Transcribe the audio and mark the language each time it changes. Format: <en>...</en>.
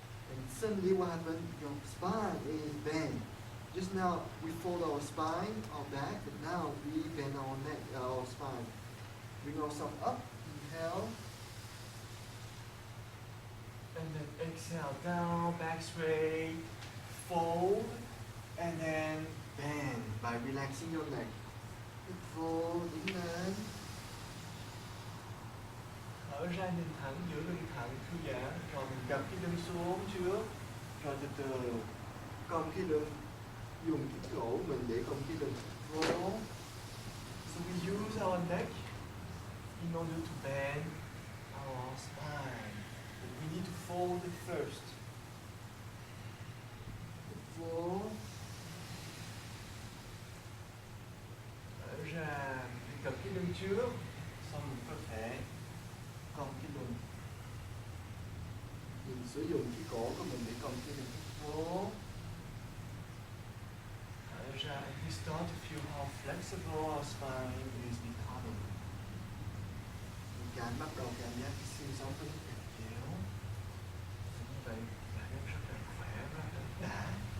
<en>And suddenly what happened? Your spine is bent. Just now we fold our spine, our back, but now we bend our neck, our spine. Bring ourselves up. Inhale. And then exhale down, back straight. Fold, and then bend by relaxing your neck.</en> <vi>Fold, đứng lên. Thở ra nhìn thẳng, giữ lưng thẳng, thư giãn. Rồi mình gập cái lưng xuống trước. Rồi từ từ cong cái lưng. Dùng cái cổ mình để cong cái lưng.</vi> <en>Fold. So we use our neck in order to bend our spine. But we need to fold it first.</en> <vi>Vô. Thở ra, mình cập cái lưng trước, xong mình có thể cong cái lưng. Mình sử dụng cái cổ của mình để cong cái lưng. Vô. Thở ra,</vi> <en>and we start to feel how flexible our spine is becoming.</en> <vi>Mình càng bắt đầu cảm giác cái xương sống của nó càng kéo. Như vậy, cảm giác rất là khỏe, rất là đã.</vi>